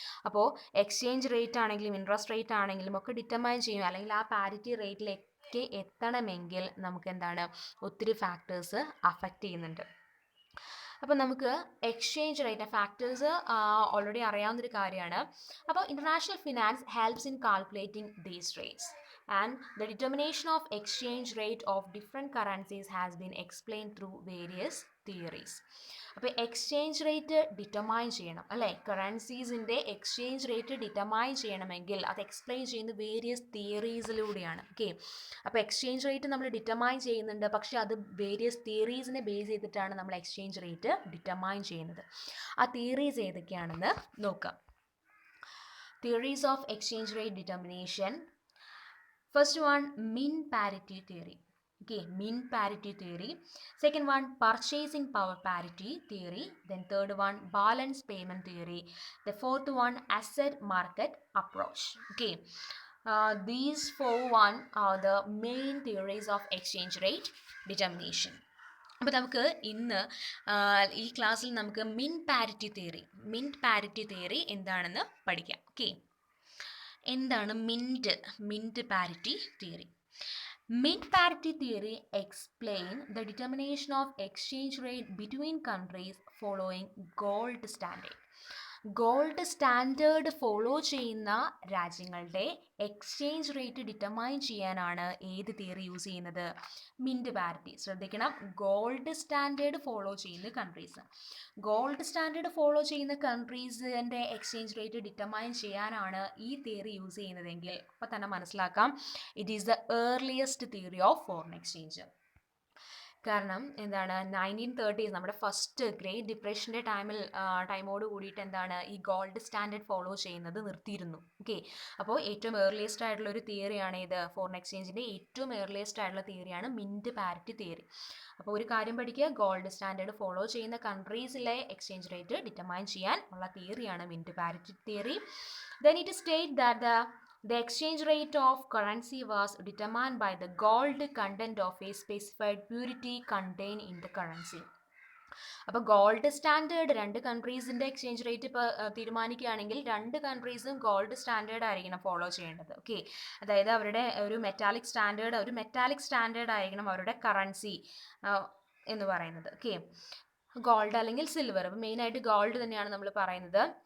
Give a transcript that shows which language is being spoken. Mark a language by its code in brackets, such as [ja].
[ml] അപ്പോൾ exchange rate ആണെങ്കിലും interest rate ആണെങ്കിലും ഒക്കെ ഡിറ്റർമൈൻ ചെയ്യും, അല്ലെങ്കിൽ ആ പാരിറ്റി റേറ്റിലേക്ക് എത്തണമെങ്കിൽ നമുക്ക് ഒത്തിരി ഫാക്ടേഴ്സ് അഫക്റ്റ് ചെയ്യുന്നുണ്ട്. അപ്പോൾ നമുക്ക് എക്സ്ചേഞ്ച് റേറ്റ് ഫാക്ടേഴ്സ് ഓൾറെഡി അറിയാവുന്നൊരു കാര്യമാണ്. [en] അപ്പോൾ international finance helps in calculating these rates and the determination of exchange rate of different currencies has been explained through various theories. [ml] അപ്പോൾ എക്സ്ചേഞ്ച് റേറ്റ് ഡിറ്റർമൈൻ ചെയ്യണം, അല്ലേ? കറൻസീസിൻ്റെ exchange rate determine ചെയ്യണമെങ്കിൽ അത് explain ചെയ്യുന്ന various തിയറീസിലൂടെയാണ്. Okay, അപ്പോൾ exchange rate നമ്മൾ determine ചെയ്യുന്നുണ്ട്, പക്ഷേ അത് വേരിയസ് തിയറീസിനെ ബേസ് ചെയ്തിട്ടാണ് നമ്മൾ എക്സ്ചേഞ്ച് റേറ്റ് ഡിറ്റർമൈൻ ചെയ്യുന്നത്. ആ തിയറീസ് ഏതൊക്കെയാണെന്ന് നോക്കാം. [en] Theories of exchange rate determination. First one, mean parity theory. Okay, mean parity theory. Second one, purchasing power parity theory. Then third one, balance payment theory. The fourth one, asset market approach. Okay, these four are the main theories of exchange rate determination. [ml] അപ്പോൾ നമുക്ക് ഇന്ന് ഈ ക്ലാസ്സിൽ നമുക്ക് മിൻ parity theory എന്താണെന്ന് പഠിക്കാം. Okay, എന്താണ് mint parity theory? [en] Mint parity theory explain the determination of exchange rate between countries following gold standard. [ml] Gold standard follow ചെയ്യുന്ന രാജ്യങ്ങളുടെ എക്സ്ചേഞ്ച് റേറ്റ് ഡിറ്റർമൈൻ ചെയ്യാനാണ് ഏത് തിയറി യൂസ് ചെയ്യുന്നത്? Mint parity. ശ്രദ്ധിക്കണം, ഗോൾഡ് സ്റ്റാൻഡേർഡ് ഫോളോ ചെയ്യുന്ന countries. Gold standard follow ചെയ്യുന്ന കൺട്രീസിൻ്റെ exchange rate determine ചെയ്യാനാണ് ഈ തിയറി യൂസ് ചെയ്യുന്നതെങ്കിൽ അപ്പോൾ തന്നെ മനസ്സിലാക്കാം, [en] It is the earliest theory of foreign exchange. [ml] കാരണം എന്താണ്, 1930s നമ്മുടെ ഫസ്റ്റ് ഗ്രേറ്റ് ഡിപ്രഷൻ്റെ ടൈമോട് കൂടിയിട്ട് എന്താണ് ഈ ഗോൾഡ് സ്റ്റാൻഡേർഡ് ഫോളോ ചെയ്യുന്നത് നിർത്തിയിരുന്നു. ഓക്കെ, അപ്പോൾ ഏറ്റവും ഏർലിയസ്റ്റ് ആയിട്ടുള്ള ഒരു തിയറിയാണ് ഇത്, ഫോറിൻ എക്സ്ചേഞ്ചിൻ്റെ ഏറ്റവും ഏർലിയസ്റ്റ് ആയിട്ടുള്ള തിയറിയാണ് മിൻറ്റ് പാരിറ്റി തിയറി. അപ്പോൾ ഒരു കാര്യം പഠിക്കുക, ഗോൾഡ് സ്റ്റാൻഡേർഡ് ഫോളോ ചെയ്യുന്ന കൺട്രീസിലെ എക്സ്ചേഞ്ച് റേറ്റ് ഡിറ്റർമൈൻ ചെയ്യാൻ ഉള്ള തിയറിയാണ് mint parity theory. [en] Then it is stated that the exchange rate of currency was determined by the gold content of a specified purity contained in the currency. [ml] അപ്പോൾ gold standard രണ്ട് കൺട്രീസിൻ്റെ exchange rate ഇപ്പോൾ തീരുമാനിക്കുകയാണെങ്കിൽ രണ്ട് കൺട്രീസും gold standard ആയിരിക്കണം follow ചെയ്യേണ്ടത്. Okay, അതായത് അവരുടെ ഒരു metallic standard ആയിരിക്കണം അവരുടെ കറൻസി എന്ന് പറയുന്നത്. ഓക്കെ, ഗോൾഡ് അല്ലെങ്കിൽ സിൽവർ. അപ്പോൾ മെയിനായിട്ട് ഗോൾഡ് തന്നെയാണ് നമ്മൾ പറയുന്നത്.